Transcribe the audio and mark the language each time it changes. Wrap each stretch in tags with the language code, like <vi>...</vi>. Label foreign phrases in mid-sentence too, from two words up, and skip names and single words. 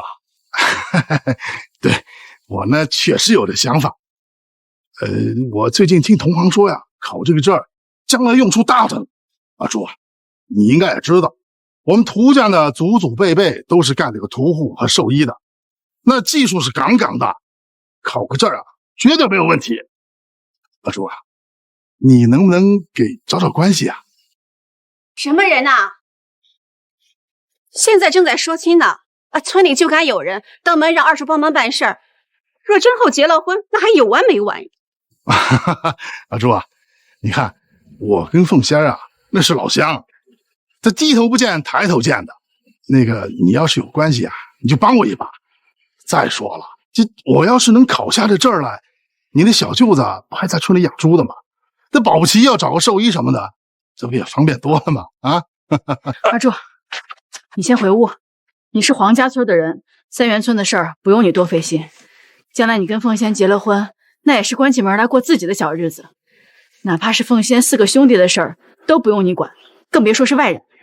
<zh>对，我呢确实有这想法。我最近听同行说呀，考这个证将来用处大着呢。阿柱啊，你应该也知道，我们涂家呢祖祖辈辈都是干这个屠户和兽医的，那技術是杠杠的，考個證啊絕對沒有問題。阿柱啊，你能不能給找找關係啊？什麼人啊？現在正在說親呢，村裡就該有人登門讓二叔幫忙辦事兒。若真後結了婚，那還有完沒完？阿柱啊，你看我跟鳳仙啊那是老鄉，這低頭不見抬頭見的。那個你要是有關係啊，你就幫我一把。再說了，這我要是能考下這證來，你那小舅子不還在村裡養豬的嗎？這保不齊要找個獸醫什麼的，這不也方便多了嗎？啊！阿柱，你先回屋。你是黃家村的人，三元村的事兒不用你多費心。將來你跟鳳仙結了婚，那也是關起門來過自己的小日子。哪怕是鳳仙4個兄弟的事兒，都不用你管，更別說是外人。</zh>